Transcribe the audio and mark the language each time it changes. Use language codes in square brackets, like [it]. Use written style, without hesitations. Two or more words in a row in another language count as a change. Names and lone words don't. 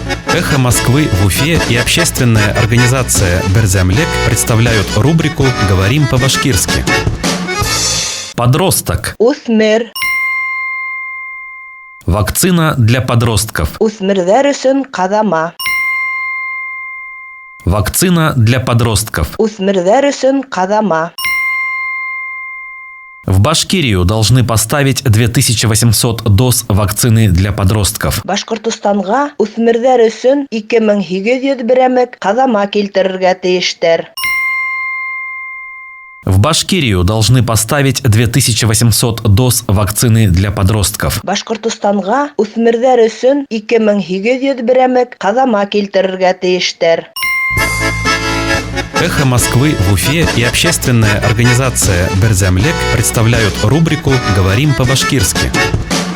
[ru] «Эхо Москвы» в Уфе и общественная организация «Берзямлек» представляют рубрику «Говорим по-башкирски». Подросток. [ba] Үсмер. [ru] Вакцина для подростков. [ba] Үсмерҙәр өсөн ҡаҙама. [ru] Вакцина для подростков. [ba] Үсмерҙәр өсөн ҡаҙама. [ru] В Башкирию должны поставить 2800 доз вакцины для подростков. [ba] Башҡортостанға үҫмерҙәр өсөн 2800 берәмек ҡаҙама килтерергә тейештәр. [ru] В Башкирию должны поставить 2800 доз вакцины для подростков. [ba] Башҡортостанға үҫмерҙәр өсөн 2800 берәмек ҡаҙама килтерергә тейештәр. [ru] «Эхо Москвы» в Уфе и общественная организация «Берзямлек» представляют рубрику «Говорим по-башкирски».